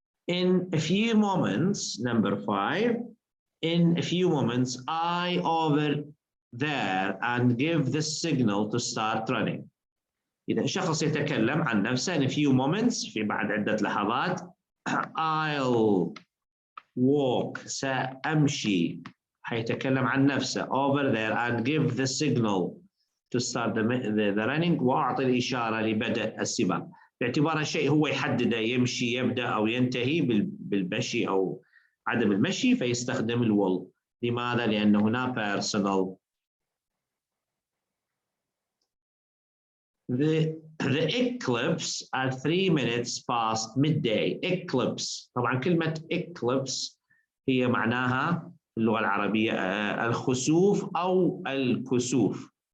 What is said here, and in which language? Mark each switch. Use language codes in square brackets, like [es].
[en] In a few moments, number 5, in a few moments, I over there and give the signal to start running. [ar] إذا شخص يتكلم عن نفسه [en] in a few moments [ar] في بعد عدة لحظات [en] I'll walk [ar] سأمشي حيتكلم عن نفسه [en] over there and give the signal to start the running [ar] وأعطي الإشارة لبدء السباق. باعتبار شيء هو يحدده يمشي يبدأ أو ينتهي بالمشي أو عدم المشي فيستخدم will. لماذا؟ لأن هنا personal. [en] The eclipse at 3 minutes past midday. Eclipse. [ar] طبعا كلمة eclipse هي معناها في اللغة العربية الخسوف أو الكسوف.